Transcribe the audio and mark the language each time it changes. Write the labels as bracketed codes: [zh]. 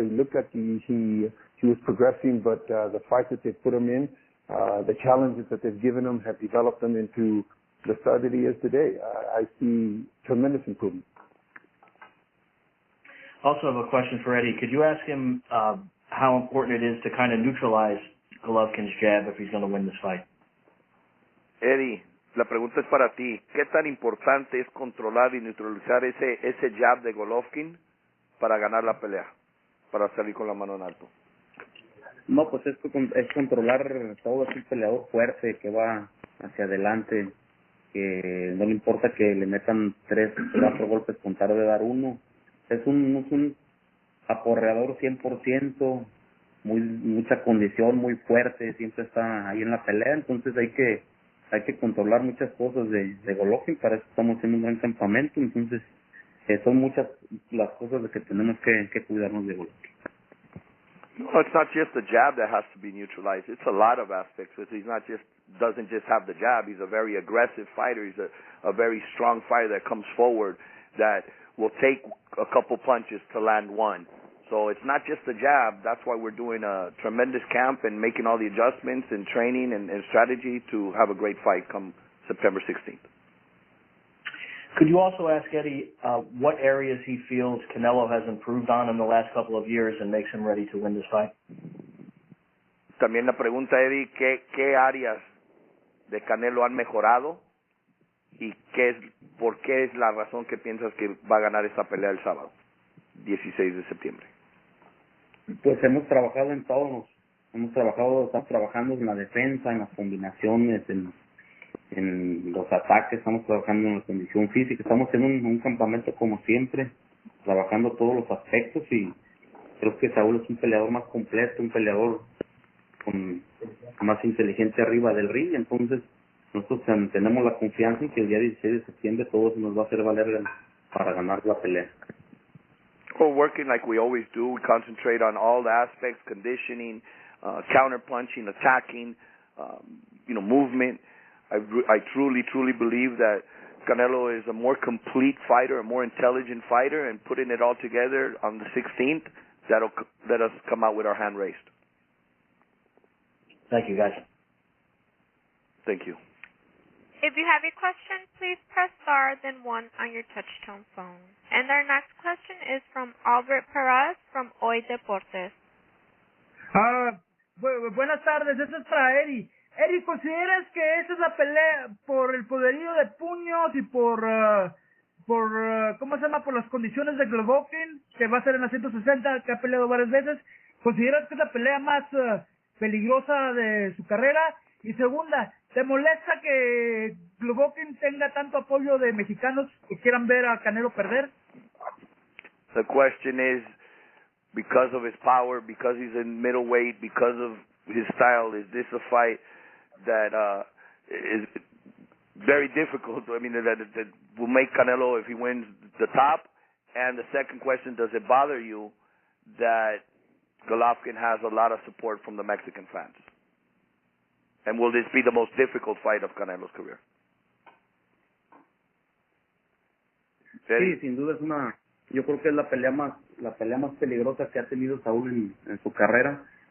[en] He looked like he was progressing, but the fights that they've put him in, the challenges that they've given him have developed him into the star that he is today. I see tremendous improvement. Also have a question for Eddie. Could you ask him how important it is to kind of neutralize Golovkin's jab if he's going to win this fight? [es] Eddie, la pregunta es para ti. ¿Qué tan importante es controlar y neutralizar ese jab de Golovkin para ganar la pelea, para salir con la mano en alto? No, pues es controlar todo ese peleador fuerte que va hacia adelante, que no le importa que le metan 3 o 4 golpes con tal de dar uno. Es un aporreador 100%, mucha condición, muy fuerte, siempre está ahí en la pelea, entonces hay que controlar muchas cosas de Golovkin. Para eso estamos haciendo un gran campamento, entonces son muchas las cosas de que tenemos que cuidarnos de Golovkin. [en] No, it's not just the jab that has to be neutralized. It's a lot of aspects. Doesn't just have the jab. He's a very aggressive fighter. He's a very strong fighter that comes forward, that will take a couple punches to land one. So it's not just the jab. That's why we're doing a tremendous camp and making all the adjustments and training and strategy to have a great fight come September 16th. Could you also ask Eddie what areas he feels Canelo has improved on in the last couple of years and makes him ready to win this fight? [es] También la pregunta, Eddie, ¿qué áreas de Canelo han mejorado y por qué es la razón que piensas que va a ganar esta pelea el sábado, 16 de septiembre? Pues hemos trabajado en todos. Estamos trabajando en la defensa, en las combinaciones, en los ataques, estamos trabajando en la condición física, estamos en un campamento como siempre, trabajando todos los aspectos, y creo que Saúl es un peleador más completo, un peleador con más inteligente arriba del ring. Entonces nosotros tenemos la confianza en que el día 16 de septiembre todo se nos va a hacer valer para ganar la pelea. [en] We're working like we always do. We concentrate on all the aspects: conditioning, counter punching, attacking, movement. I truly believe that Canelo is a more complete fighter, a more intelligent fighter, and putting it all together on the 16th, that'll let us come out with our hand raised. Thank you, guys. Thank you. If you have a question, please press star then 1 on your touch-tone phone. And our next question is from Albert Perez from Hoy Deportes. [es] Buenas tardes, esto es para Eddy. Eddy, ¿consideras que esa es la pelea por el poderío de puños y por ¿cómo se llama? Por las condiciones de Golovkin, que va a ser en la 160, que ha peleado varias veces? ¿Consideras que es la pelea más peligrosa de su carrera? Y segunda, ¿te molesta que Golovkin tenga tanto apoyo de mexicanos que quieran ver a Canelo perder? [en] The question is, because of his power, because he's in middleweight, because of his style, is this a fight that is very difficult? I mean, that will make Canelo, if he wins, the top? And the second question, does it bother you that Golovkin has a lot of support from the Mexican fans? And will this be the most difficult fight of Canelo's career? [es] Sí, sin duda yo creo que es la pelea más peligrosa que ha tenido Saúl en su carrera.